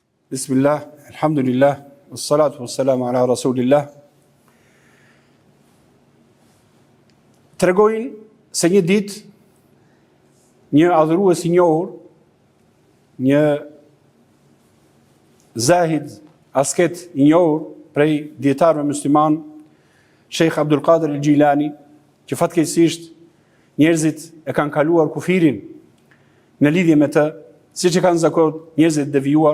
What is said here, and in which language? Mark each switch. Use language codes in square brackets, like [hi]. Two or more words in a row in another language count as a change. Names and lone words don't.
[ar] بسم الله، الحمد لله، والصلاة والسلام على رسول الله. [sq] Tregojnë se një ditë një adhurues i njohur, një zahid asket i njohur prej dietarëve musliman, Sheikh Abdul Qadir al-Jilani, që fatkeqësisht njerëzit e kanë kaluar kufirin në lidhje me të, siç e kanë zakon njerëzit devijuar.